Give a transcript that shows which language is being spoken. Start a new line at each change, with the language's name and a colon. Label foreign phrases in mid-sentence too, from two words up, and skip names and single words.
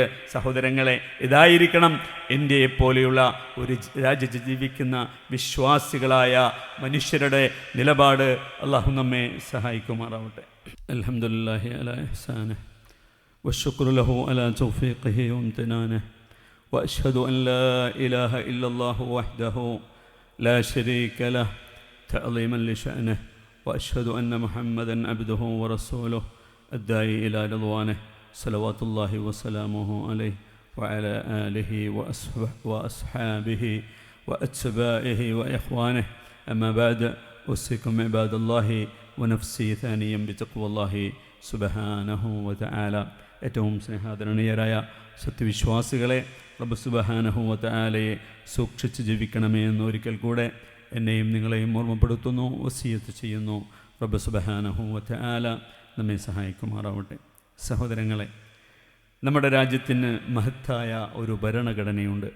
Malayalam: സഹോദരങ്ങളെ, ഇതായിരിക്കണം ഇന്ത്യയെപ്പോലെയുള്ള ഒരു രാജ്യത്ത് ജീവിക്കുന്ന വിശ്വാസികളായ മനുഷ്യരുടെ നിലപാട്. അള്ളാഹു നമ്മെ സഹായിക്കുമാറാവട്ടെ.
Arabic: الحمد لله على إحسانه والشكر له على توفيقه وامتنانه وأشهد أن لا إله إلا الله وحده لا شريك له تعظيما لشأنه وأشهد أن محمدا عبده ورسوله الداعي إلى رضوانه صلوات الله وسلامه عليه وعلى آله وأصحابه وأتباعه وإخوانه أما بعد أوصيكم عباد الله ونفسي ثانيا بتقوى الله سبحانه وتعالى.
Malayalam: ഏറ്റവും സ്നേഹാദരണീയരായ സത്യവിശ്വാസികളെ, റബ്ബ്
Arabic: سبحانه وتعالى
Malayalam: സൂക്ഷിച്ച് ജീവിക്കണമേ എന്ന് ഒരിക്കൽ കൂടെ എന്നെയും നിങ്ങളെയും ഓർമ്മപ്പെടുത്തുന്നു, വസിയത്ത് ചെയ്യുന്നു. റബ്ബ്
Arabic: سبحانه وتعالى
Malayalam: നമ്മെ സഹായിക്കുമാറാവട്ടെ. സഹോദരങ്ങളെ, നമ്മുടെ രാജ്യത്തിന് മഹത്തായ ഒരു ഭരണഘടനയുണ്ട്.